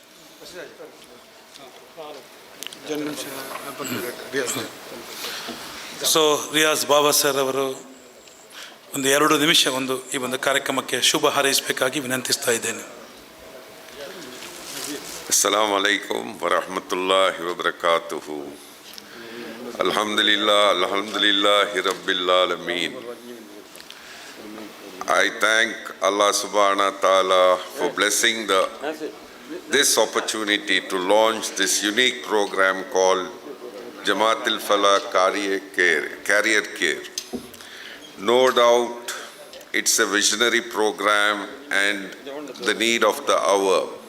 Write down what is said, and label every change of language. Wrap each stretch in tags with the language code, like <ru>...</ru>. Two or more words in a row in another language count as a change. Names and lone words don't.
<kn>So, Riaz Baba sir ಅವರು ಒಂದು 2 ನಿಮಿಷ ಈ ಒಂದು ಕಾರ್ಯಕ್ರಮಕ್ಕೆ ಶುಭ ಹಾರೈಸಬೇಕಾಗಿ ವಿನಂತಿಸ್ತಾ ಇದ್ದೇನೆ.</kn> <ar>السلام عليكم ورحمة الله وبركاته. الحمد لله رب العالمين.</ar> <en>I thank</en> <ar>الله سبحانه وتعالى</ar> <en>for blessing this opportunity to launch this unique program called Jamaatul Falah Career Care. No doubt it's a visionary program and the need of the hour.</en>